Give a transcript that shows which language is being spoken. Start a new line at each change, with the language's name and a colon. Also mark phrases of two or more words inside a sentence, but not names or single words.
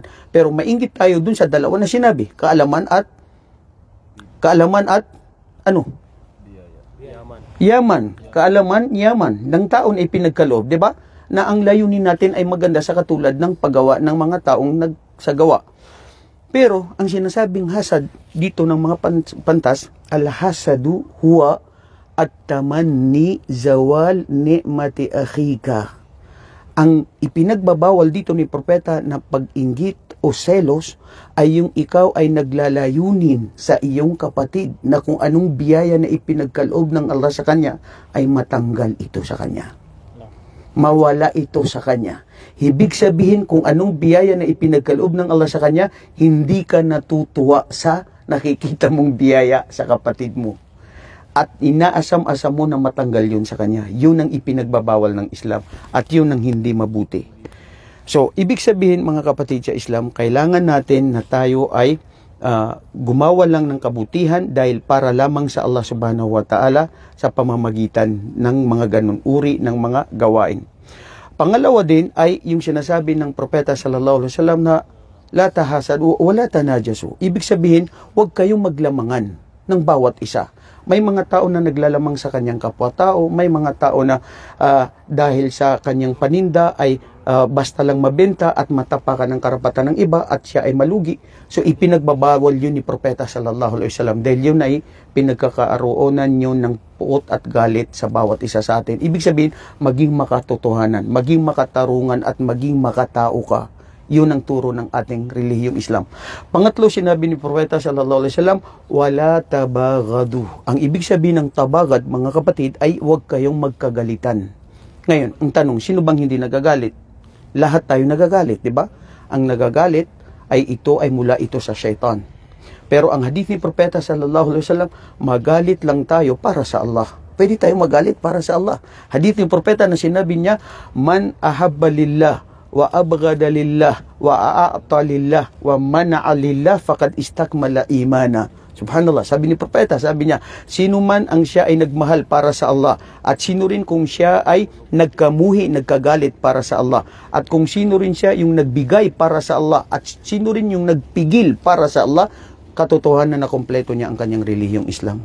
Filipino: Pero mainggit tayo dun sa dalawa na sinabi, kaalaman at ano? Yaman. Kaalaman, yaman. Ng taon ay pinagkaloob, di ba? Na ang layunin natin ay maganda sa katulad ng paggawa ng mga taong nagsagawa. Pero ang sinasabing hasad dito ng mga pantas,
Arabic: الحسد هو تمني زوال نعمة أخيك.
Filipino: Ang ipinagbabawal dito ni propeta na pag-inggit o selos ay yung ikaw ay naglalayunin sa iyong kapatid na kung anong biyaya na ipinagkaloob ng Allah sa kanya ay matanggal ito sa kanya. Mawala ito sa kanya. Ibig sabihin kung anong biyaya na ipinagkaloob ng Allah sa kanya, hindi ka natutuwa sa nakikita mong biyaya sa kapatid mo. At inaasam-asam mo na matanggal yun sa kanya. Yun ang ipinagbabawal ng Islam. At yun ang hindi mabuti. So, ibig sabihin mga kapatid sa Islam, kailangan natin na tayo ay gumawa lang ng kabutihan dahil para lamang sa Allah
Arabic: سبحانه وتعالى
Filipino: sa pamamagitan ng mga ganun uri ng mga gawain. Pangalawa din ay yung sinasabi ng propeta
Arabic: صلى الله عليه وسلم
Filipino: na
Arabic: لا تحاسدوا ولا تناجشوا.
Filipino: Ibig sabihin, huwag kayong maglamangan ng bawat isa. May mga tao na naglalamang sa kanyang kapwa-tao, may mga tao na dahil sa kanyang paninda ay basta lang mabenta at matapakan ng karapatan ng iba at siya ay malugi. So ipinagbabawal yun ni propeta
Arabic: صلى الله عليه وسلم
Filipino: dahil yun ay pinagkakaaroonan yun ng puot at galit sa bawat isa sa atin. Ibig sabihin, maging makatotohanan, maging makatarungan at maging makatao ka. Yun ang turo ng ating relihiyong Islam. Pangatlo, sinabi ni propeta
Arabic: صلى الله عليه وسلم, ولا تباغضوا.
Filipino: Ang ibig sabihin ng tabagad, mga kapatid, ay huwag kayong magkagalitan. Ngayon, ang tanong, sino bang hindi nagagalit? Lahat tayo nagagalit, di ba? Ang nagagalit ay mula ito sa syaitan. Pero ang hadith ni propeta
Arabic: صلى الله عليه وسلم,
Filipino: magalit lang tayo para sa Allah. Pwede tayo magalit para sa Allah. Hadith ni propeta na sinabi niya,
Arabic: من أحب لله وأبغض لله وأعطى لله ومنع لله فقد استكمل الإيمان.
Filipino: Subhanallah, sabi ni propeta, sabi niya, sino man ang siya ay nagmahal para sa Allah at sino rin kung siya ay nagkamuhi, nagkagalit para sa Allah at kung sino rin siya yung nagbigay para sa Allah at sino rin yung nagpigil para sa Allah, katotohanan na kompleto niya ang kanyang relihiyong Islam.